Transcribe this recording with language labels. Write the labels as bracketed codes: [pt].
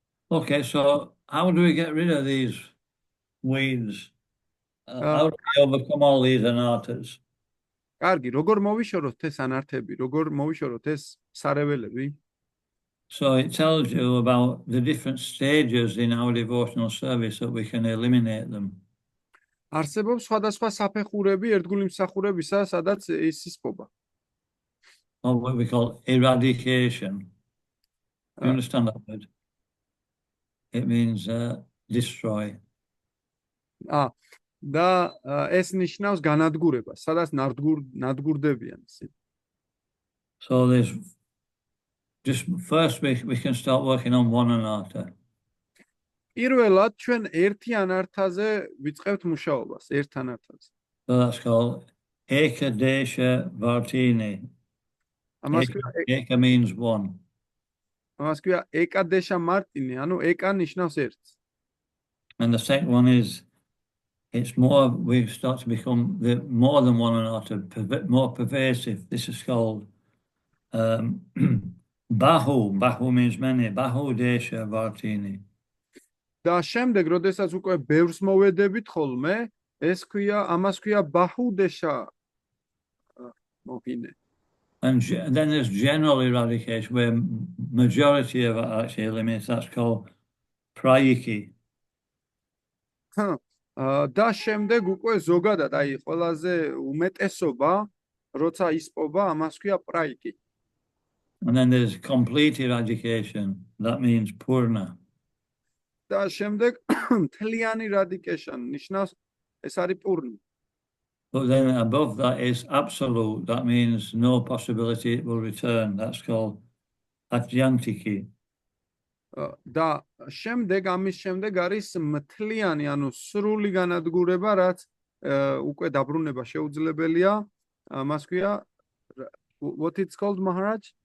[en] Okay, so how do we get rid of these weeds? How do we overcome all these anarthas? [ka] კარგი, როგორ მოვიშოროთ ეს ანართები, როგორ მოვიშოროთ ეს სარეველები? [en] So it tells you about the different stages in our devotional service that we can eliminate them. [ka] არსებობს სხვადასხვა საფეხურები ერთგული მსახურებისა, სადაც ეს ისპობა. [en] Or what we call eradication. You understand that word? It means destroy. [ka] და ეს ნიშნავს განადგურებას, სადაც ნადგურდებიან ისინი. [en] So there's just first we can start working on one anartha. [ka] პირველად ჩვენ ერთი ანართაზე ვიწყებთ მუშაობას, ერთ ანართაზე. [en] So that's called Ekadesha Vartini. Eka means one. [ka] ამას ქვია ეკადეშა მარტინი, ანუ ეკა ნიშნავს ერთს. [en] And the second one is we start to become more than one anartha, more pervasive. This is called Bahu. Bahu means many. Bahu Desha Vartini. [ka] და შემდეგ, როდესაც უკვე ბევრს მოვედებით ხოლმე, ამას ქვია ბაჰუდეშა მოհინე. [en] And then there's general eradication, where majority of it actually eliminates. That's called prayiki. [ka] და შემდეგ უკვე ზოგადად, აი ყველაზე უმეტესობა, როცა ისპობა, ამას ქვია პრაიკი. [en] And then there's complete eradication. That means purna. [ka] და შემდეგ მთლიანი eradication ნიშნავს ეს არის პურნი. [en] But then above that is absolute. That means no possibility it will return. That's called atyantiki. [ka] და ამის შემდეგ არის მთლიანი, ანუ სრული განადგურება, რაც უკვე დაბრუნება შეუძლებელია. მას ქვია [en] what it's called, Maharaj?